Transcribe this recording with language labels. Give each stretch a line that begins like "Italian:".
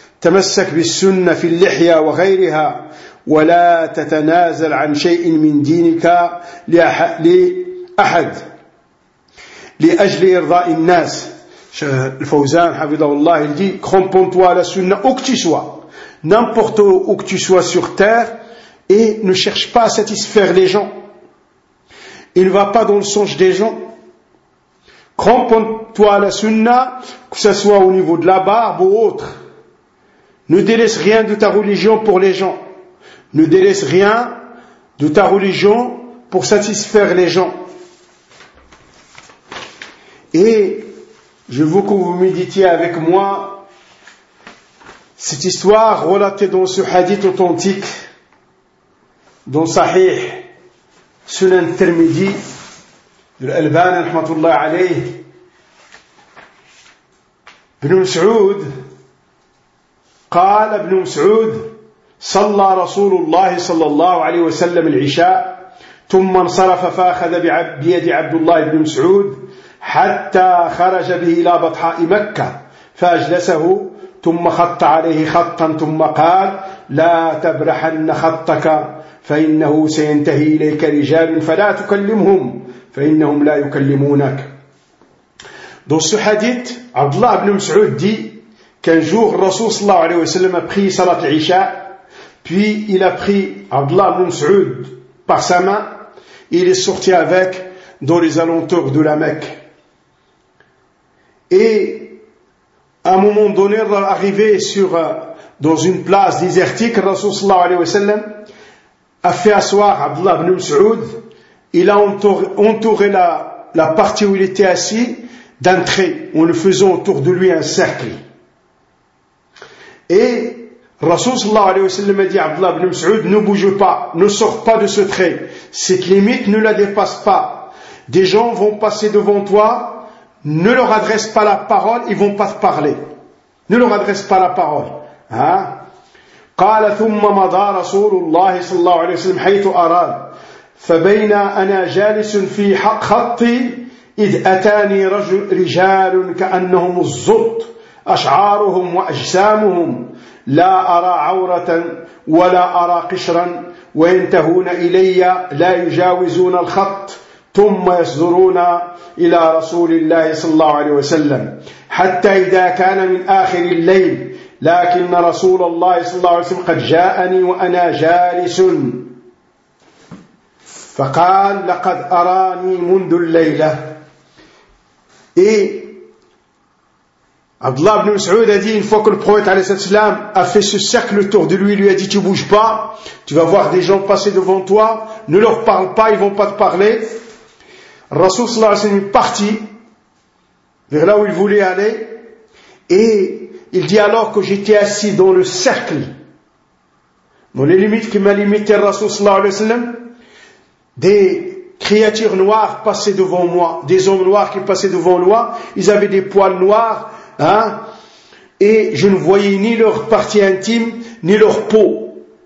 Arabic: تمسك بالسنة في اللحية وغيرها ولا تتنازل عن شيء من دينك لأحد لأجل إرضاء الناس.
French: الفوزان
Arabic: حفظه الله
French: il dit crampons-toi à la sunna où que tu sois, n'importe où que tu sois sur terre, et ne cherche pas à satisfaire les gens, il ne va pas dans le songe des gens. Crampons-toi à la sunna, que ce soit au niveau de la barbe ou autre. Ne délaisse rien de ta religion pour les gens. Ne délaisse rien de ta religion pour satisfaire les gens. Et je veux que vous méditiez avec moi cette histoire relatée dans ce hadith authentique, dans Sahih, Sunan Tirmidhi, de l'Albani, rahmatullah alayh, Ibn Mas'ud.
Arabic: قال ابن مسعود صلى رسول الله صلى الله عليه وسلم العشاء ثم انصرف فأخذ بيد عبد الله بن مسعود حتى خرج به إلى بطحاء مكة فأجلسه ثم خط عليه خطا ثم قال لا تبرحن خطك فإنه سينتهي إليك رجال فلا تكلمهم فإنهم لا يكلمونك. دوس حديث عبد الله بن مسعود دي
French: qu'un jour, Rasoul sallallahu alayhi wa sallam a pris Salat al-Isha, puis il a pris Abdullah ibn Mas'ud par sa main, et il est sorti avec dans les alentours de la Mecque. Et à un moment donné, arrivé dans une place désertique, Rasoul sallallahu alayhi wa sallam a fait asseoir Abdullah ibn Mas'ud, il a entouré la partie où il était assis d'un trait, en le faisant autour de lui un cercle. Et Rasoul sallallahu alayhi wa sallam a dit à Abdullah ibn Mas'ud, ne bouge pas, ne sors pas de ce trait, cette limite ne la dépasse pas, des gens vont passer devant toi, ne leur adresse pas la parole, ils vont pas te parler, ne leur adresse pas la parole.
Arabic: قال ثم مضى رسول الله صلى الله عليه وسلم حيث أراد فبين أنا جالس في خطي إذ أتاني رجال كأنهم الزط أشعارهم وأجسامهم لا أرى عورة ولا أرى قشرا وينتهون إلي لا يجاوزون الخط ثم يصدرون إلى رسول الله صلى الله عليه وسلم حتى إذا كان من آخر الليل لكن رسول الله صلى الله عليه وسلم قد جاءني وأنا جالس فقال لقد أراني منذ الليلة. إيه
French: Abdullah ibn Mas'ud a dit, une fois que le prophète alayhi salam a fait ce cercle autour de lui, il lui a dit, tu bouges pas, tu vas voir des gens passer devant toi, ne leur parle pas, ils vont pas te parler. Rasoul sallallahu alayhi wa sallam est parti vers là où il voulait aller, et il dit, alors que j'étais assis dans le cercle, dans les limites qui m'a limité Rasoul sallallahu alayhi wa sallam, des créatures noires passaient devant moi, des hommes noirs qui passaient devant moi, ils avaient des poils noirs, hein, et je ne voyais ni leur partie intime, ni leur peau.